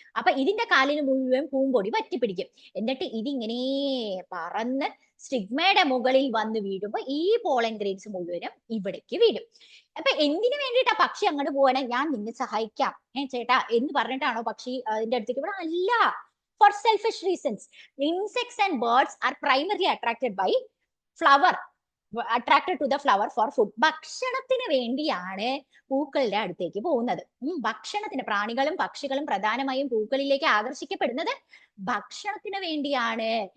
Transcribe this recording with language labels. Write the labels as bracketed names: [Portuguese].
[Malayalam] അപ്പൊ ഇതിന്റെ കാലിന് മുഴുവൻ പൂമ്പൊടി പറ്റിപ്പിടിക്കും. എന്നിട്ട് ഇതിങ്ങനെ പറന്ന് സ്റ്റിഗ്മയുടെ മുകളിൽ വന്ന് വീഴുമ്പോ ഈ പോളൻ ഗ്രെയിൻസ് മുഴുവനും ഇവിടേക്ക് വീഴും. അപ്പൊ എന്തിനു വേണ്ടിയിട്ടാ പക്ഷി അങ്ങോട്ട് പോവാണ്? ഞാൻ നിന്നെ സഹായിക്കാം ചേട്ടാ എന്ന് പറഞ്ഞിട്ടാണോ പക്ഷി അതിന്റെ അടുത്തേക്ക് ഇവിടെ? അല്ല, [English] for selfish reasons. Insects and birds are primarily attracted by flower, attracted to the flower for food. [Malayalam] ഭക്ഷണത്തിന് വേണ്ടിയാണ് പൂക്കളുടെ അടുത്തേക്ക് പോകുന്നത്. ഭക്ഷണത്തിന്, പ്രാണികളും പക്ഷികളും പ്രധാനമായും പൂക്കളിലേക്ക് ആകർഷിക്കപ്പെടുന്നത് ഭക്ഷണത്തിന് വേണ്ടിയാണ്.